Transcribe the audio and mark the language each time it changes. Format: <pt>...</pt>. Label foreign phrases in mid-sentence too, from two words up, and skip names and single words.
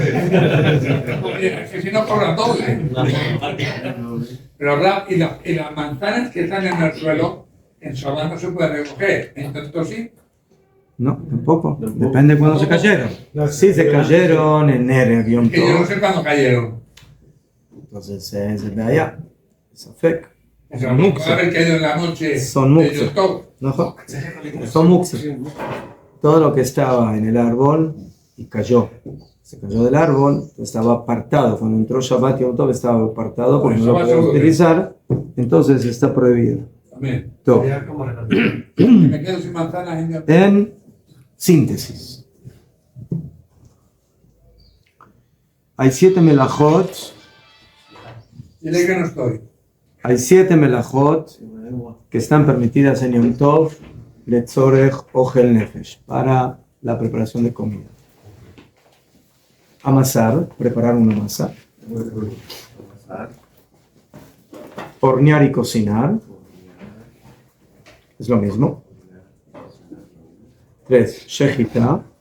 <es>es que si no cobran doble. Pero y las manzanas que están en el suelo, en Shabbat no se pueden recoger. Entonces sí. No, tampoco. Depende de cuándo se cayeron. Si se cayeron en</es> <he>ערב יום</he> <es>Que yo no Tov, sé cuándo cayeron. entonces es de allá. Es afek. O sea, no puede haber caído en la noche Son de muxas.</es> <he>יום טוב.</he> <es>¿No? Son muxas. Todo lo que estaba en el árbol y cayó. Se cayó del árbol, estaba apartado. Cuando entró</es> <he>שבת יום טוב</he> <es>estaba apartado porque no lo podía utilizar. Entonces está prohibido. También. Todo. Me quedo sin manzanas en</es> <he>יום טוב.</he> <es>En síntesis, hay 7 melajot. Dile que no estoy. Hay 7 melajot que están permitidas en</es> <he>יום טוב לצורך אוכל נפש,</he> <es>para la preparación de comida. Amasar, preparar una masa. Hornear y cocinar. Es lo mismo. 3. Shechita.</es>